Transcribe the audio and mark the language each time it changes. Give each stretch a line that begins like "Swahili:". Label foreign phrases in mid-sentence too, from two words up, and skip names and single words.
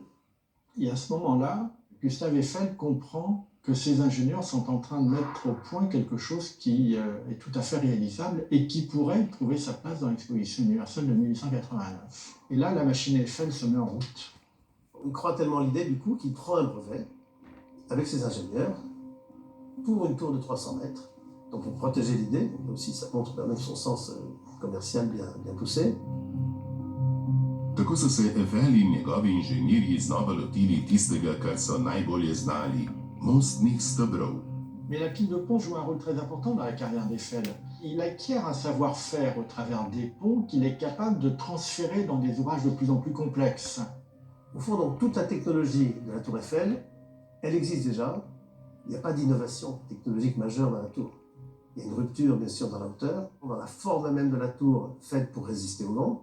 French: Et à ce moment-là, Gustave Eiffel comprend que ses ingénieurs sont en train de mettre au point quelque chose qui est tout à fait réalisable et qui pourrait trouver sa place dans l'exposition universelle de 1889. Et là, la machine Eiffel se met en route. Il croit tellement l'idée, du coup, qu'il prend un brevet avec ses ingénieurs pour une tour de 300 mètres. Donc pour protéger l'idée, mais aussi ça montre quand même son sens commercial bien poussé.
Slovenian: Tako so se Eiffel in njegovi inženirji znova lotili tistega, kar so najbolje znali – mostnih stebrov.
French: Mais la pile de pont joue un rôle très important dans la carrière d'Eiffel. Il acquiert un savoir-faire au travers des ponts qu'il est capable de transférer dans des ouvrages de plus en plus complexes. Au fond, donc, toute la technologie de la tour Eiffel, elle existe déjà. Il n'y a pas d'innovation technologique majeure dans la tour. Il y a une rupture, bien sûr, dans la hauteur, dans la forme même de la tour faite pour résister au vent.